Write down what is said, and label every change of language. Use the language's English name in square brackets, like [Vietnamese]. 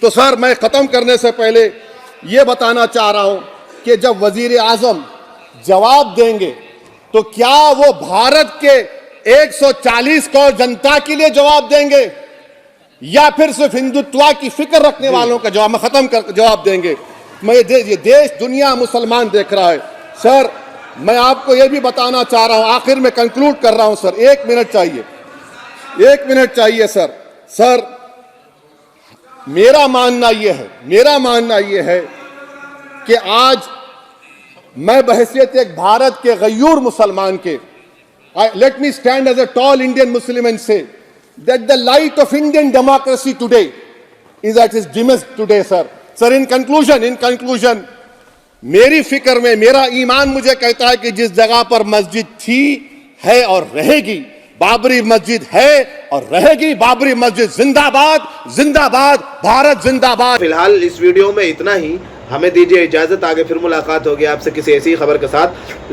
[Hindi] तो सर, मैं खत्म करने से पहले यह बताना चाह रहा हूं कि जब वजीर आजम जवाब देंगे तो क्या वो भारत के 140 करोड़ जनता के लिए जवाब देंगे या फिर सिर्फ हिंदुत्व की फिक्र रखने वालों का जवाब, मैं खत्म कर जवाब देंगे? मैं ये देश, दुनिया, मुसलमान देख रहा है। सर, मैं आपको यह भी बताना चाह रहा हूं, आखिर में कंक्लूड कर रहा हूं सर, 1 मिनट चाहिए, 1 मिनट चाहिए सर। सर, मेरा मानना यह है कि आज मैं बहैसियत एक भारत के गयूर मुसलमान के, [English] let me stand as a tall Indian Muslim and say that the light of Indian democracy today is at its dimmest today, sir. Sir, in conclusion, [Hindi] मेरी फिक्र में, मेरा ईमान मुझे कहता है कि जिस जगह पर मस्जिद थी, है और रहेगी, बाबरी मस्जिद है और रहेगी, बाबरी मस्जिद जिंदाबाद, जिंदाबाद, भारत जिंदाबाद। फिलहाल इस वीडियो में इतना ही, हमें दीजिए इजाजत, आगे फिर मुलाकात होगी आपसे किसी ऐसी खबर के साथ।